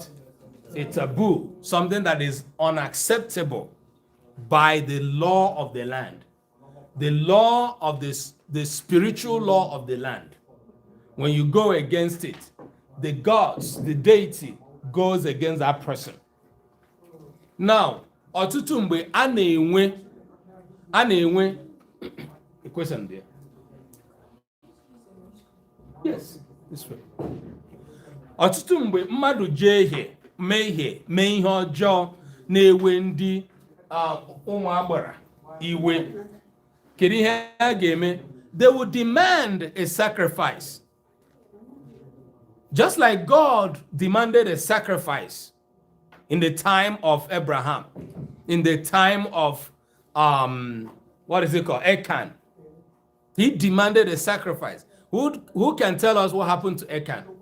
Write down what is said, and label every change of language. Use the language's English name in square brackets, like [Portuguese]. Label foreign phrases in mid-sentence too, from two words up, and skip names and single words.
[English] A taboo, something that is unacceptable by the law of the land, the law of this, the spiritual law of the land. When you go against it, the gods, the deity goes against that person. Now, [Igbo] ọtụtụ mgbe a na-enwe [English] a question there. Yes, this way. [Igbo] Ọtụtụ mgbe mmadụ jehie, mee ihe ọjọọ na-ewe ndị ụmụ agbara iwe. Kedu ihe ha ga-eme? [English] They will demand a sacrifice. Just like God demanded a sacrifice in the time of Abraham, in the time of what is it called? Achan. He demanded a sacrifice. Who can tell us what happened to Achan?